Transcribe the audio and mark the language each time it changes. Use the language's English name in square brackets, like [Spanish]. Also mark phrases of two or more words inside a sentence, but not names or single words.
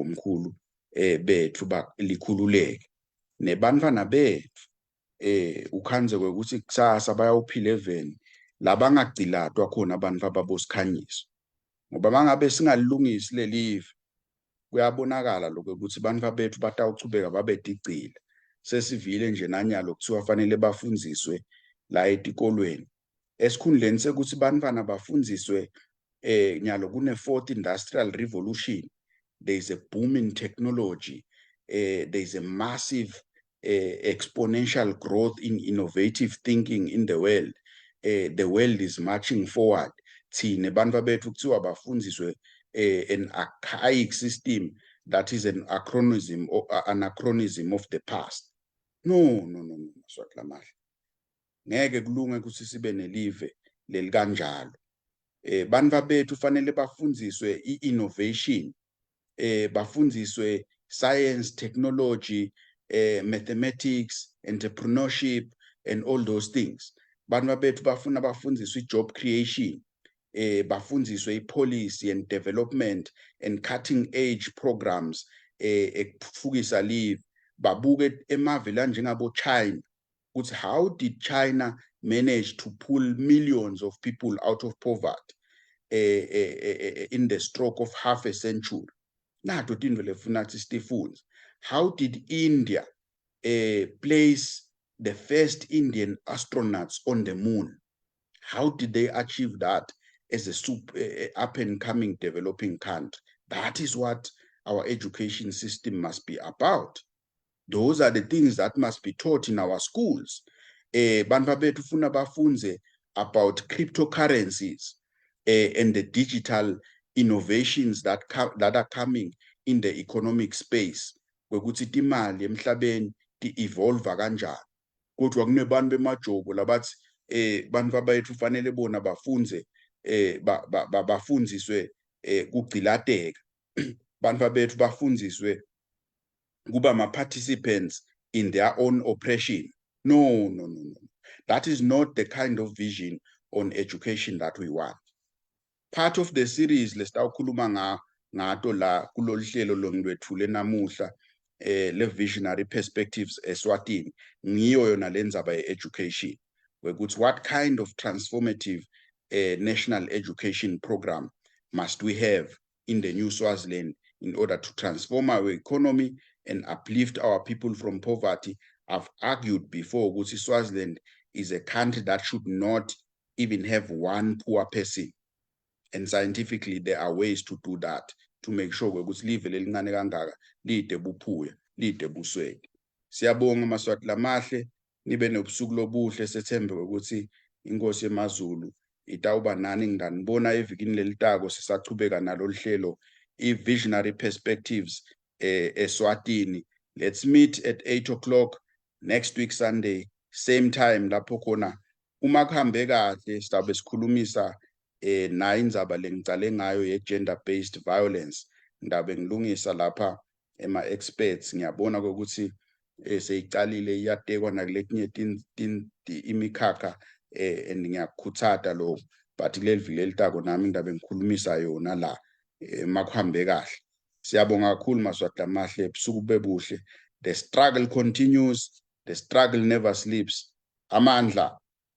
[Swati] omkhulu bethu likhululeke nebantwana bethu ukhanze kwekuthi kusasa bayawuphila eveni labangagcilatwa khona abantu ababosikhanyisa ngoba mangabe singalungisi le live kuyabonakala lokho ukuthi abantu bethu batawuchubeka babedigcile sesivile nje nanyalo kuthiwa fanele bafundziswe la etikolweni esikhundleni sekuthi bantwana bafundziswe nyalo kune- [English] 4th industrial revolution. There is a boom in technology. There is a massive exponential growth in innovative thinking in the world. The world is marching forward. [Swati] Thine bantwa bethu kuthiwa bafundziswe [English] an archaic system that is an anachronism of the past. No. [Swati] Maswati lamahle. Ngeke kulunge ukuthi sibe nelive lelikanjalo. Bantwa bethu fanele bafundziswe i-innovation, bafundziswe [English] science, technology, mathematics, entrepreneurship, and all those things. [Swati] Bantwa bethu bafuna bafundziswe [English] i-job creation, [Swati] bafundziswe [English] i-policy and development and cutting edge programs, [Swati] ekufukisa live, babuke emave njengabo China. [English] How did China manage to pull millions of people out of poverty in the stroke of half a century? How did India place the first Indian astronauts on the moon? How did they achieve that as a up-and-coming developing country? That is what our education system must be about. Those are the things that must be taught in our schools. [Swati] Bantwa bethu funa bafunze [English] about cryptocurrencies and the digital innovations that are coming in the economic space. [Swati] Kwekuthi imali emhlabeni ti-evolve kanjani. Kodwa kunebantu bemajobo labathi bantwa bethu fanele bona bafunze bafundziswe kugcilateka. Bantwa bethu bafundziswe kuba [English] ma-participants in their own oppression. No. That is not the kind of vision on education that we want. Part of the series [Swati] lesitawukhuluma ngato la kulolu hlelo longwethule namuhla le [English] visionary perspectives Eswatini [Swati] ngiyo yona lenzaba ye-education wekuthi [English] what kind of transformative national education program must we have in the new Swaziland in order to transform our economy and uplift our people from poverty. I've argued before ukuthi Swaziland is a country that should not even have one poor person. And scientifically, there are ways to do that, to make sure [Swati] ukuthi live lelincane kangaka lide buphuya, lide buswele. Siyabonga maswati lamahle, nibe nobusuku lobuhle sethembe ukuthi inkosi yemaZulu itawuba nani ngidanibona evikini lelitako sisachubeka nalo hlelo i- [English] visionary perspectives [Swati] Eswatini. [English] Let's meet at 8 o'clock next week Sunday, same time [Swati] lapho khona uma kuhambe kahle sizabe sikhulumisa nayo indzaba lengicale ngayo [English] ye-gender based violence. [Swati] Ndabe ngilungisa lapha ema-experts ngiyabona ukuthi seyicalile iyatekwa nakuletinye imikhakha and ngiyakhuthata lo but kuleli viki elitako nami ndabe ngikhulumisa yona la makuhambe kahle. Siyabonga kakhulu maswati lamahle, ebusuku bebuhle. [English] The struggle continues, the struggle never sleeps. [Swati] Amandla.